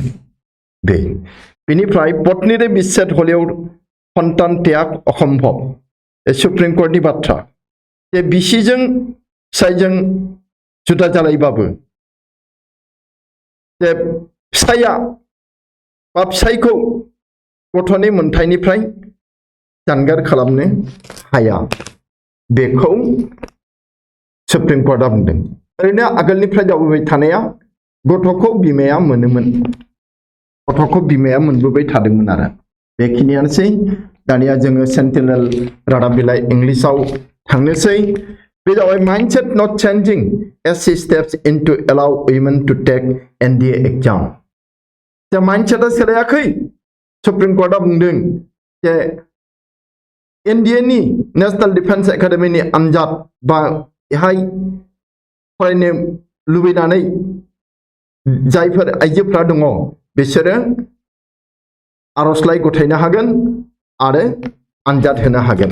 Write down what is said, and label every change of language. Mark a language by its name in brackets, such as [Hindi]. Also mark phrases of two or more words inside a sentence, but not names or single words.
[Bodo] बेनिफ्राय पत्नीरे बिच्छेद हलेও सन्तान त्याग असम्भव सुप्रिम कोर्टनि बाथ्रा जे बिसिजों फिसायजों जुदा जालायबाबो जे फिसाया बा फिसायखौ गथ'नि मोनथायनिफ्राय जानगार खालामनो हाया बेखौ सुप्रिम कोर्टआ बुंदों। ओरैनो आगोलनिफ्राय दावबाय थानाया गथ'खौ बिमाया मोनबोबाय थादोंमोन आरो बेखिनियानोसै। दानिया जोङो सेन्टिनेल रादाब बिलाइ इंलिसाव थांनोसै। बे जाबाय [English] mindset not changing as she steps into allow women to take NDA exam. [Bodo] जे माइंडसेटआ सोलायाखै सुप्रिम कोर्टआ बुंदों जे एनडीए नि नेशनेल डिफेन्स एकाडेमीनि आनजाद बा बेहाय फरायनो लुबैनानै जायफोर आइजोफोरा दङ बिसोरो आर'जलाइ गथायनो हागोन आरो आनजाद होनो हागोन।